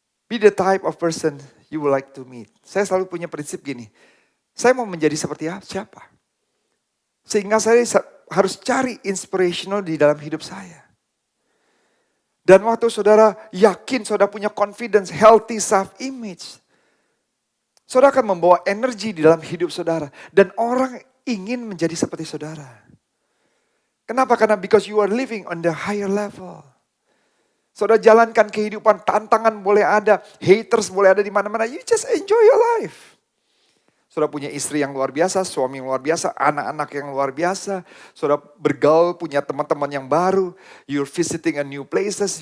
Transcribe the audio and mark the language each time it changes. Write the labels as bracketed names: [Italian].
[English] Be the type of person you would like to meet. [Indonesian] Saya selalu punya prinsip gini. Saya mau menjadi seperti siapa? Sehingga saya harus cari inspirational di dalam hidup saya. Dan waktu saudara yakin, saudara punya confidence, [English] healthy self-image. [Indonesian] Saudara akan membawa energi di dalam hidup saudara. Dan orang ingin menjadi seperti saudara. Kenapa? Karena [English] because you are living on the higher level. [Indonesian] Saudara jalankan kehidupan, tantangan boleh ada, haters boleh ada di mana-mana. [English] You just enjoy your life. [Indonesian] Saudara punya istri yang luar biasa, suami yang luar biasa, anak-anak yang luar biasa. Saudara bergaul, punya teman-teman yang baru. [English] You're visiting a new places.